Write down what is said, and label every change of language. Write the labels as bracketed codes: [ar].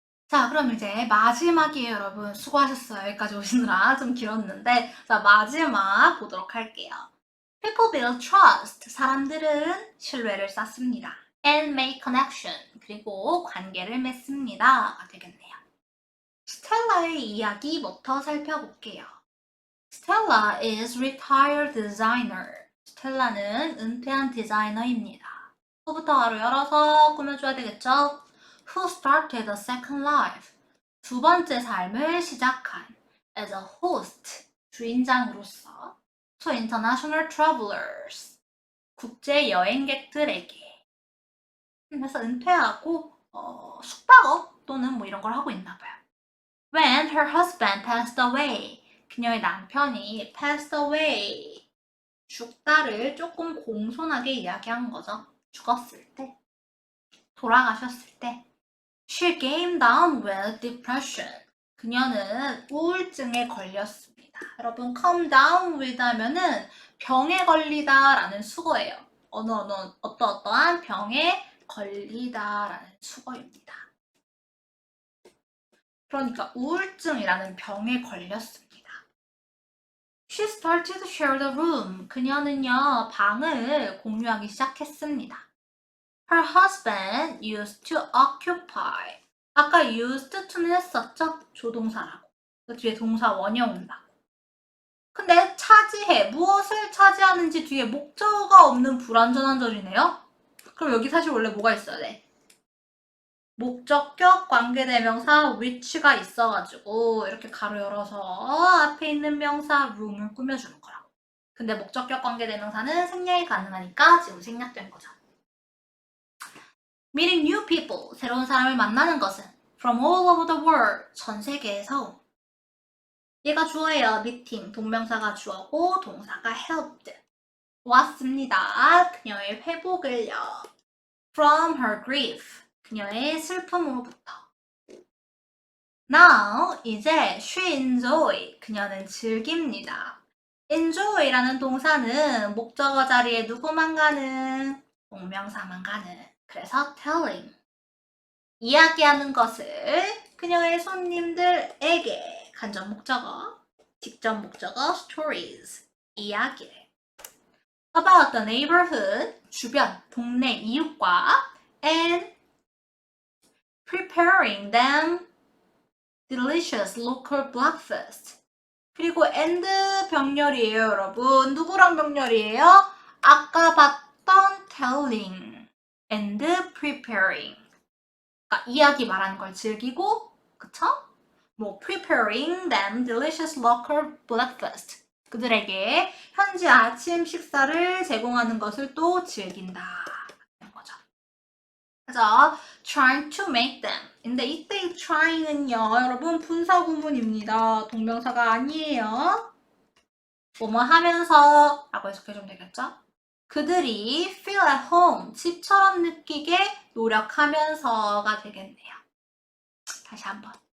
[ko] 자, 그럼 이제 마지막이에요, 여러분. 수고하셨어요. 여기까지 오시느라 좀 길었는데. 자, 마지막 보도록 할게요. [en] People build trust. [ko] 사람들은 신뢰를 쌓습니다. [en] And make connection. [ko] 그리고 관계를 맺습니다.가 되겠네요. 스텔라의 이야기부터 살펴볼게요. [en] Stella is retired designer. [ko] 스텔라는 은퇴한 디자이너입니다. 후부터 바로 열어서 꾸며줘야 되겠죠? [en] Who started a second life? [ko] 두 번째 삶을 시작한 [en] as a host, [ko] 주인장으로서 [en] to international travelers, [ko] 국제 여행객들에게. 그래서 은퇴하고 숙박업 또는 뭐 이런 걸 하고 있나 봐요. [en] When her husband passed away, [ko] 그녀의 남편이 [en] passed away, [ko] 죽다를 조금 공손하게 이야기한 거죠. 죽었을 때, 돌아가셨을 때. [en] She came down with depression. [ko] 그녀는 우울증에 걸렸습니다. 여러분, [en] come down with [ko] 하면은 병에 걸리다 라는 수거예요. 어떠한 병에 걸리다 라는 수거입니다. 그러니까 우울증이라는 병에 걸렸습니다. [en] She started to share the room. [ko] 그녀는요, 방을 공유하기 시작했습니다. [en] Her husband used to occupy. [ko] 아까 [en] used to [ko] 는 했었죠? 조동사라고. 그 뒤에 동사 원형 온다고. 근데 차지해. 무엇을 차지하는지 뒤에 목적어가 없는 불완전한 절이네요? 그럼 여기 사실 원래 뭐가 있어야 돼? 목적격 관계대명사 which가 있어가지고 이렇게 가로 열어서 앞에 있는 명사 room을 꾸며주는 거라고. 근데 목적격 관계대명사는 생략이 가능하니까 지금 생략된 거죠. [en] Meeting new people, [ko] 새로운 사람을 만나는 것은 [en] from all over the world, [ko] 전 세계에서 얘가 주어예요. meeting. 동명사가 주어고 동사가 helped. 도왔습니다. 그녀의 회복을요. [en] From her grief. [ko] 그녀의 슬픔으로부터. [en] Now, [ko] 이제 [en] she enjoy. [ko] 그녀는 즐깁니다. enjoy라는 동사는 목적어 자리에 누구만 가는? 동명사만 가는. 그래서 telling. 이야기하는 것을 그녀의 손님들에게 간접 목적어, 직접 목적어 stories. 이야기를. [en] About the neighborhood. [ko] 주변, 동네 이웃과 [en] and preparing them delicious local breakfast. [ko] 그리고 and 병렬이에요, 여러분. 누구랑 병렬이에요? 아까 봤던 [en] telling and preparing. [ko] 그러니까 이야기 말하는 걸 즐기고, 그쵸? [en] 뭐 preparing them delicious local breakfast. [ko] 그들에게 현지 아침 식사를 제공하는 것을 또 즐긴다. 라는 거죠. 그래서 [en] trying to make them. [ko] 근데 이때 trying은요, 여러분 분사 구문입니다. 동명사가 아니에요. 뭐뭐 하면서 라고 해석해주면 되겠죠? 그들이 [en] feel at home, [ko] 집처럼 느끼게 노력하면서가 되겠네요. 다시 한번.